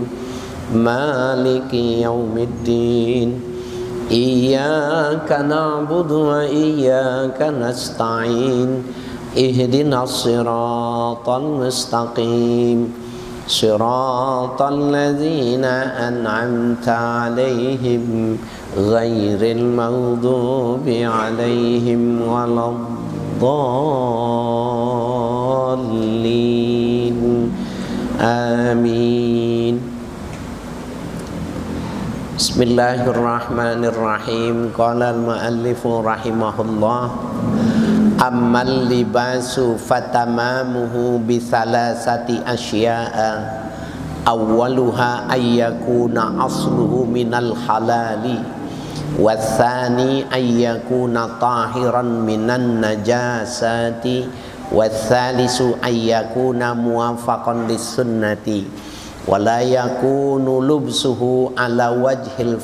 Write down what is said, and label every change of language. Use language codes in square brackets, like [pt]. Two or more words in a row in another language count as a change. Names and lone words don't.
[ar] مالك يوم الدين إياك نعبد وإياك نستعين اهدنا الصراط المستقيم صراط الذين أنعمت عليهم غير المغضوب عليهم ولا الضالين. Amin. Bismillahirrahmanirrahim. قال المؤلف رحمه الله أما اللباس فتمامه بثلاثة أشياء أولها أن يكون أصله من الحلال والثاني أن يكون طاهرا من النجاسة والثالث أن يكون موافقا للسنة ولا يكون لبسه على وجه